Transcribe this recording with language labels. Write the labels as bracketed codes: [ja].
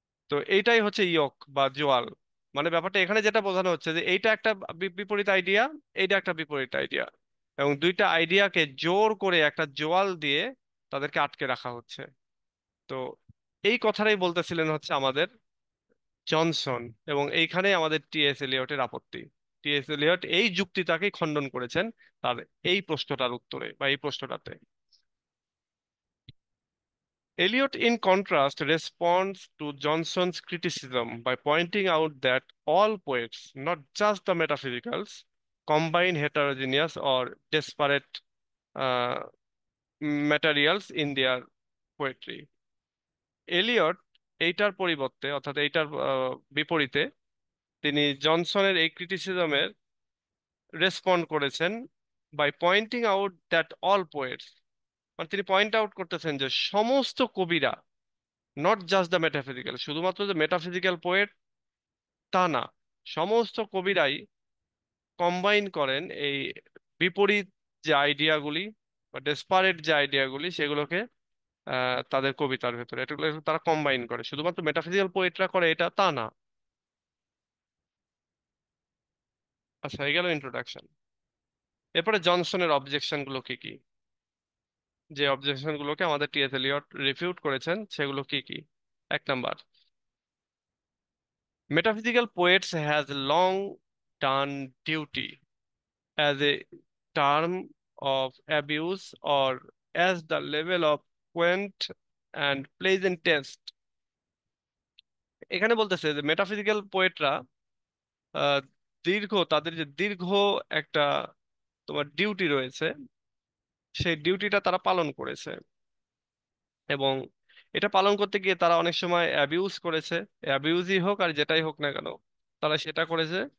[bn] তো এইটাই হচ্ছে ইয়ক বা জোয়াল। মানে ব্যাপারটা এখানে যেটা বোঝানো হচ্ছে যে এইটা একটা বিপরীত আইডিয়া, এইটা একটা বিপরীত আইডিয়া, এবং দুইটা আইডিয়াকে জোর করে একটা জোয়াল দিয়ে তাদেরকে আটকে রাখা হচ্ছে। তো এই কথাটাই বলতেছিলেন হচ্ছে আমাদের জনসন, এবং এইখানেই আমাদের টিএস এলিয়টের আপত্তি। টিএস এলিয়ট এই যুক্তিটাকেই খণ্ডন করেছেন তার এই প্রশ্নটার উত্তরে বা এই প্রশ্নটাতে। [en] Eliot, in contrast, responds to Johnson's criticism by pointing out that all poets, not just the metaphysicals, combine heterogeneous or disparate uh, materials in their poetry. [bn] Elliot এইটার পরিবর্তে, অর্থাৎ এইটার বিপরীতে, তিনি জনসনের এই ক্রিটিসিজমের রেসপন্ড করেছেন [en] by pointing out that all poets, [bn] মানে তিনি পয়েন্ট আউট করতেছেন যে সমস্ত কবিরা, [en] not just the metaphysical, [bn] শুধুমাত্র যে মেটাফিজিক্যাল পোয়েট তা না, সমস্ত কবিরাই কম্বাইন করেন এই বিপরীত যে আইডিয়াগুলি বা ডেসপারেট যে আইডিয়াগুলি, সেগুলোকে তাদের কবিতার ভেতরে এগুলো তারা কম্বাইন করে। শুধুমাত্র মেটাফিজিক্যাল পোয়েটরা করে এটা তা না। আচ্ছা, এই গেল ইন্ট্রোডাকশন। এরপরে জনসনের অবজেকশন গুলো কি কি, যে অবজেকশন গুলোকে আমাদের টিএস এলিয়ট রিফিউট করেছেন, সেগুলো কি কি? এক number, [en] Metaphysical poets has long done duty as a term of abuse or as the level of quaint and pleasant taste. [bn] এখানে বলতেছে যে মেটাফিজিক্যাল পোয়েটরা তাদের যে দীর্ঘ একটা তোমার ডিউটি রয়েছে, সেই ডিউটিটা তারা পালন করেছে। এবং এটা পালন করতে গিয়ে তারা অনেক সময় অ্যাবিউজ করেছে, অ্যাবিউজই হোক আর যেটাই হোক না কেন, তারা সেটা করেছে।